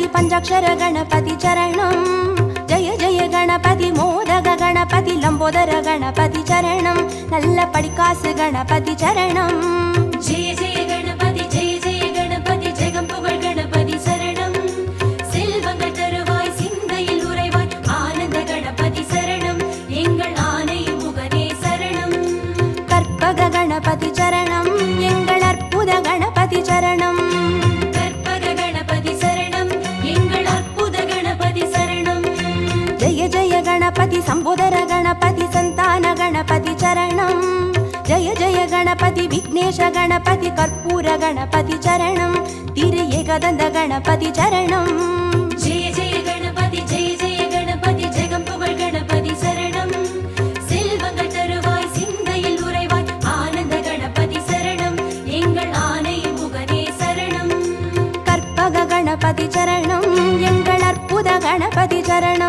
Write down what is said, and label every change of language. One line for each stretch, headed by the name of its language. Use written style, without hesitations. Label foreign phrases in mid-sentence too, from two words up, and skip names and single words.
Sanskrit: पंचाक्षर गणपति चरणं जय जय गणपति मोदक गणपति लंबोदर गणपति चरणं
Tamil: நல்ல படிகாசு
Sanskrit: गणपति चरणं जय जय गणपति
Tamil: जगம்புகழ் गणपति சரணம் செல்வங்கள் தருவாய் சிந்தையில் உறைவாய் ஆனந்த கணபதி சரணம் எங்கள் ஆனை முகனே சரணம் கற்பக கணபதி சரணம் எங்கள் அற்புத கணபதி சரணம் கற்பக கணபதி சரணம் எங்கள் அற்புத கணபதி சரணம்
Sanskrit: जय जय गणपति संबोधर गणपति संतान गणपति चरणं जय जय गणपति विघ्नेश गणपति कर्पूर गणपति चरणं तिरु एकदन्त गणपति चरणं जय जय गणपति
Tamil: जगம்புகழ் गणपति சரணம் செல்வங்கள் தருவாய் சிந்தையில் உறைவாய் ஆனந்த கணபதி சரணம் எங்கள் ஆனை முகனே சரணம் கற்பக கணபதி சரணம் எங்கள் அற்புத கணபதி சரணம்